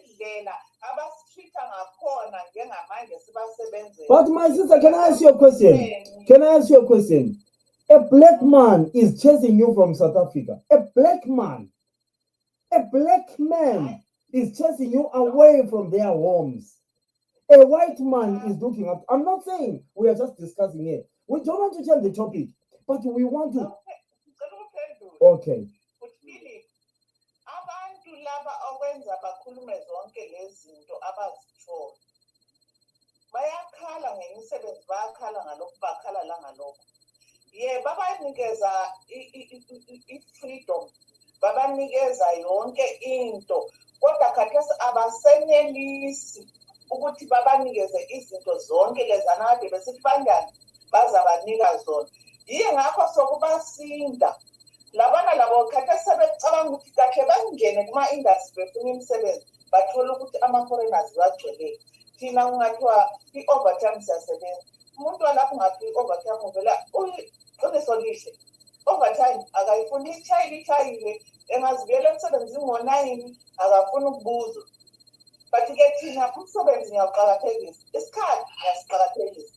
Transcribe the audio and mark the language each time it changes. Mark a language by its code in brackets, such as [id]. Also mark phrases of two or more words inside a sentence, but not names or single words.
[nd] indlela abasitreat-a ngakhona njengamanje sibasebenzela. [en] But my sister, can I ask you a question? Can I ask you a question? A black man is chasing you from South Africa. A black man is chasing you away from their homes. A white man is looking up. I'm not saying we are just discussing it. We don't want to change the topic, but we want to. Okay. [nd] Uthini abantu laba okwenza bakhulume zonke lezi zinto abazithola bayakhala ngemisebenzi, bayakhala ngalokhu, bakhala la ngalokho. Babanikeza i-freedom, babanikeza yonke into, kodwa khathesi abasenelisi ukuthi babanikeze izinto zonke lezana kade besithi banjani bazabanika zona. Ngakho sokubasinda labana labo khathesi sebecabanga ukuthi kahle bangene kuma-industry befuna imisebenzi, bathola ukuthi ama-foreigners bagcwele. Thina kungathiwa i-overtime siyasebenza, umuntu walapho ungathi i-overtime uvela uqiniso lihle, overtime akayifuni itshayile engazibuyela emsebenzini ngo-9 akafuni ukubuzwa. But-ke thina umsebenzi ngiyawuqakathekisa, isikhathi ngiyasiqakathekisa.